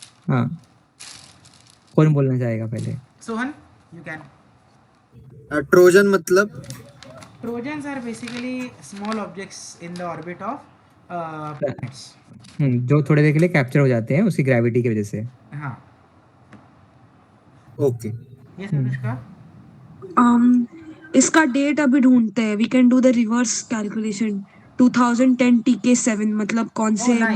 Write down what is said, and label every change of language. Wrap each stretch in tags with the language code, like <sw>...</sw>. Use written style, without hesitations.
<hi>हाँ, कौन बोलना चाहेगा पहले?</hi> <en>Sohan, you can.</en> <hi>ट्रोजन मतलब</hi> <en>Trojans are basically small objects in the orbit of planets.</en> <hi>जो थोड़ी देर के लिए कैप्चर हो जाते हैं उसकी ग्रेविटी की वजह से. हाँ. Okay</hi> <en>Yes, Anushka.</en> <hi>इसका डेट अभी ढूंढते हैं. We can do the reverse calculation. 2010 TK7 मतलब कौन</hi> <en>Oh,</en> <hi>से</hi> <en>nice,</en>